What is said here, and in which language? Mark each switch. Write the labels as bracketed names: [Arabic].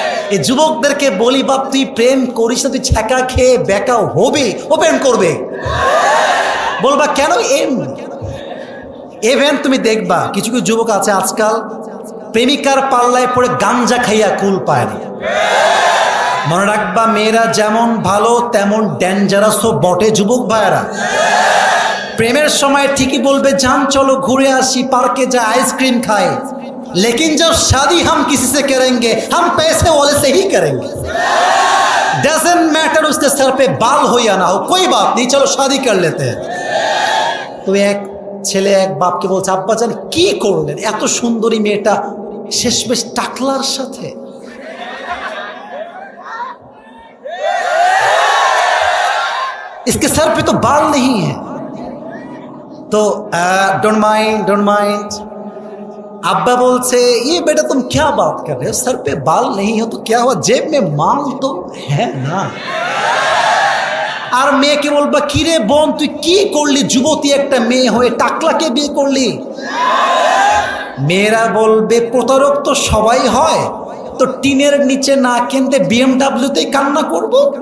[Bangla] এই যুবকদেরকে বলি, বাপ তুই প্রেম করিস না, তুই ছ্যাঁকা খেয়ে বেকা হবে, ও প্রেম করবে। বলবা কেন? ইভেন তুমি দেখবা কিছু কিছু যুবক আছে আজকাল প্রেমিকার পাল্লায় পড়ে গাঞ্জা খাইয়া কুল পায় না। মনে রাখবা, মেয়েরা যেমন ভালো তেমন ডেঞ্জারাসও বটে যুবক ভাইয়েরা। প্রেমের সময় ঠিকই বলবে জান চলো ঘুরে আসি, পার্কে যা আইসক্রিম খাই, [Hindi] लेकिन जब शादी हम किसी से करेंगे हम पैसे वाले से ही करेंगे। [English] doesn't matter [Hindi] उसके सर पे बाल हो या ना हो, कोई बात नहीं, चलो शादी कर लेते हैं। [Bangla] তো এক ছেলে এক বাপকে বলছে, আব্বা জান কি করলেন, এত সুন্দরী মেয়েটা শেষমেশ টাকলার সাথে। [Hindi] इसके सर पे तो बाल नहीं है। तो [English] Don't mind. [Hindi] अब्बा बोलते ये बेटा तुम क्या बात कर रहे हो, सर पे बाल नहीं हो तो क्या हुआ, जेब में माल तो है ना। [Bangla] আর মেয়েকে বলবা কিরে বোন তুই কি করলি, যুবতী একটা মেয়ে হয়ে টাকলাকে বিয়ে করলি। মেয়েরা বলবে প্রতারক তো সবাই হয়, তো টিনের নিচে না কিনতে বিএমডাব্লিউতেই কান্না করব।